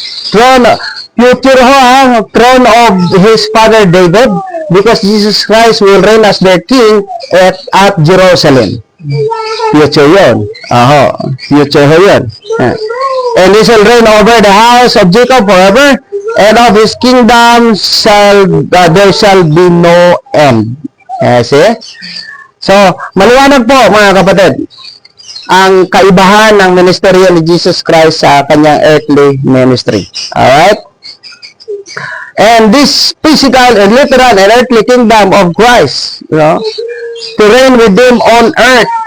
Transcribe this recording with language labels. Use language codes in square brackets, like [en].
[en] Throne, future ho, throne of his father David, because Jesus Christ will reign as their king at Jerusalem. [tl] Future yun. Future ho yun. [en] And he shall reign over the house of Jacob forever, and of his kingdom there shall be no end. See? [tl] So, maliwanag po mga kapatid, ang kaibahan ng ministeryo ni Jesus Christ sa kanyang earthly ministry. Alright? [en] And this physical and literal and earthly kingdom of Christ, you know, to reign with him on earth